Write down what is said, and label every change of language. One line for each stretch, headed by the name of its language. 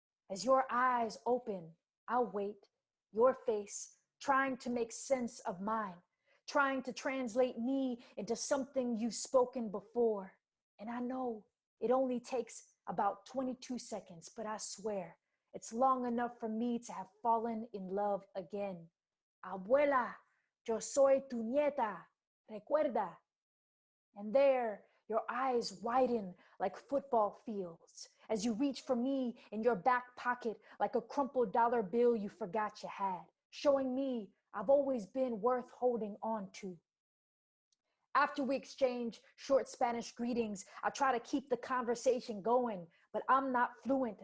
English: As your eyes open, I'll wait, your face, trying to make sense of mine, trying to translate me into something you've spoken before. And I know it only takes about 22 seconds, but I swear it's long enough for me to have fallen in love again.
Spanish: Abuela, yo soy tu nieta, recuerda.
English: And there, your eyes widen like football fields as you reach for me in your back pocket like a crumpled dollar bill you forgot you had, showing me I've always been worth holding on to. After we exchange short Spanish greetings, I try to keep the conversation going, but I'm not fluent.